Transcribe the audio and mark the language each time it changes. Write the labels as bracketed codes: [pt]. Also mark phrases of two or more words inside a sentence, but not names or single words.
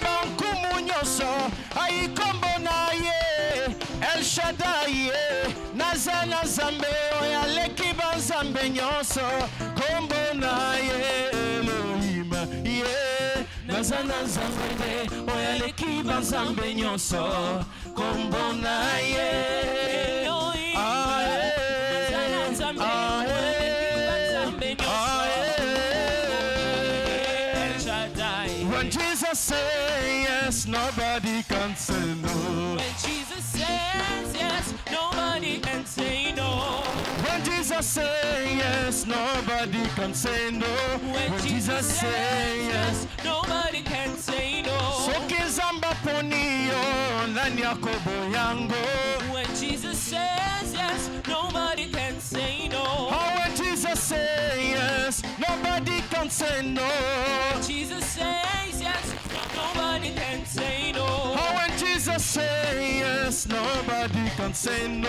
[ln] bankumu nyonso ai kombo na ye El Shaddai naza na nzambe oyo aleki banzambe nyonso kombo na ye Elohim naza na nzambe oyo aleki banzambe nyonso kombo na ye Elohim naza na nzambe oyo aleki banzambe nyonso El Shaddai. [en] When Jesus says yes, nobody can say no. When Jesus says yes, nobody can say no. When Jesus says yes, nobody can say no. When Jesus says yes, nobody can say no. [ln] Soki zamba poniyo nani yakobo yango. [en] When Jesus says yes, nobody can say no. Oh, when Jesus says yes, nobody can say no. When Jesus says yes, nobody can say no. Oh, when Jesus says yes, nobody can say no.